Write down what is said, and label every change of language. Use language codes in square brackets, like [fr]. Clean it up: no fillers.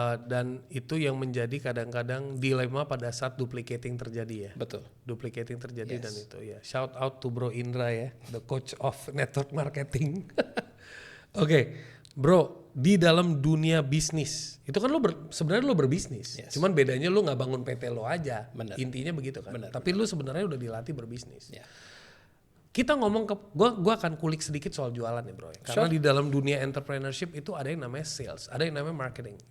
[id] Dan itu yang menjadi kadang-kadang dilema pada saat duplicating terjadi ya. Betul. Duplicating terjadi dan itu ya. [en] Shout out to Bro Indra [id] ya, [en] the coach of network marketing. [id] Oke, Bro, di dalam dunia bisnis itu kan sebenarnya lo berbisnis. Cuman bedanya lo nggak bangun PT lo aja. Bener. Intinya begitu kan. Bener. Tapi lo sebenarnya udah dilatih berbisnis. Kita ngomong gua akan kulik sedikit soal jualan ya bro. Karena di dalam dunia entrepreneurship itu ada yang namanya sales, ada yang namanya marketing.